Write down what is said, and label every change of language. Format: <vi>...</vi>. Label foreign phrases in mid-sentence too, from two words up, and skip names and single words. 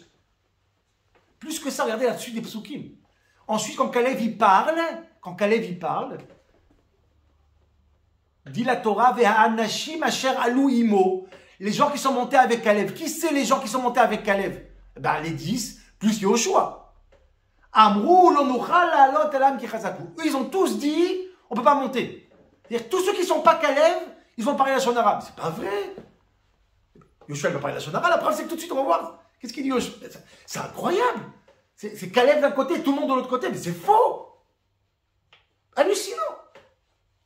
<fr>Plus que ça, regardez la suite des psukim. Ensuite, quand Caleb, il parle, dit la Torah,</fr> <he>והאנשים אשר עלו עמו.</he> <fr>Les gens qui sont montés avec Kalev. Qui c'est les gens qui sont montés avec Kalev? Ben, les 10 plus Yoshua.</fr> <he>אמרו לא נוכל לעלות אל העם כי חזקו.</he> <fr>Eux, ils ont tous dit, on ne peut pas monter. C'est-à-dire, tous ceux qui ne sont pas Kalev, ils vont parler la</fr> <he>לשון הרע.</he> <fr>C'est pas vrai. Yoshua va parler la</fr> <he>לשון הרע.</he> <fr>La preuve, c'est que tout de suite, on va voir. Qu'est-ce qu'il dit Yoshua? C'est incroyable. C'est Kalev d'un côté, tout le monde de l'autre côté. Mais c'est faux. Hallucinant. Incroyable.</fr>